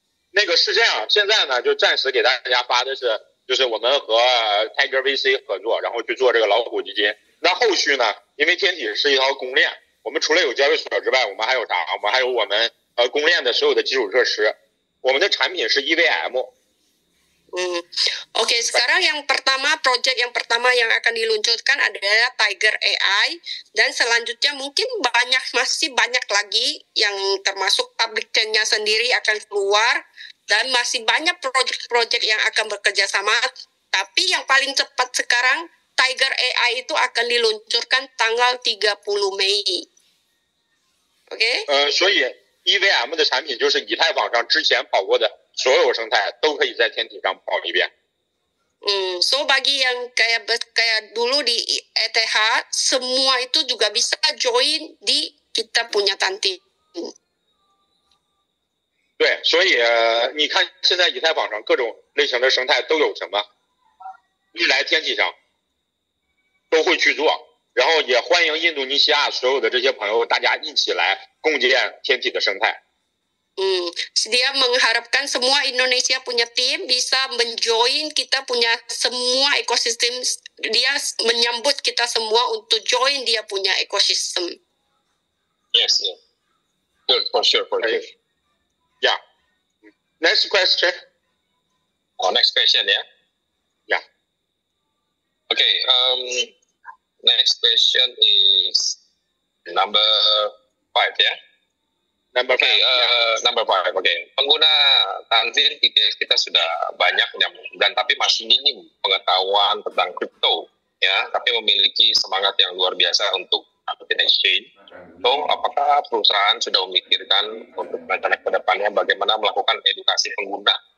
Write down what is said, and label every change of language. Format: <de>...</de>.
<zh>那个是这样，现在呢就暂时给大家发的是，就是我们和 Tiger VC 合作，然后去做这个老虎基金。那后续呢，因为天体是一条公链，我们除了有交易所之外，我们还有啥？我们还有我们公链的所有的基础设施。我们的产品是 EVM。</zh> <id>Oke, sekarang project yang pertama yang akan diluncurkan adalah Tiger AI, dan selanjutnya mungkin masih banyak lagi yang termasuk public chain-nya sendiri akan keluar, dan masih banyak project-project yang akan bekerja sama. Tapi yang paling cepat sekarang Tiger AI itu akan diluncurkan tanggal 30 Mei. Oke?</id> <zh>所以 EVM 的产品就是以太坊上之前跑过的所有生态都可以在天体上跑一遍。</zh> <id>So bagi yang kayak dulu di ETH, semua itu juga bisa join di kita punya Tantin.</id> <zh>对，所以你看现在以太坊上各种类型的生态都有什么，未来天体上都会去做，然后也欢迎印度尼西亚所有的这些朋友，大家一起来共建天体的生态。</zh> <id>Dia mengharapkan semua Indonesia punya tim bisa menjoin kita punya semua ekosistem. Dia menyambut kita semua untuk join dia punya ekosistem.</id> <en>Yes, yeah. Good, for sure. Yeah. Next question. Next question ya. Yeah. Okay. Next question is number 5 ya. Number 5. Number 5. Oke.</en> <id>Pengguna Tantin kita sudah banyak dan tapi masih minim pengetahuan tentang kripto ya, tapi memiliki semangat yang luar biasa untuk Tantin Exchange. So, apakah perusahaan sudah memikirkan untuk rencana ke depannya bagaimana melakukan edukasi pengguna</id>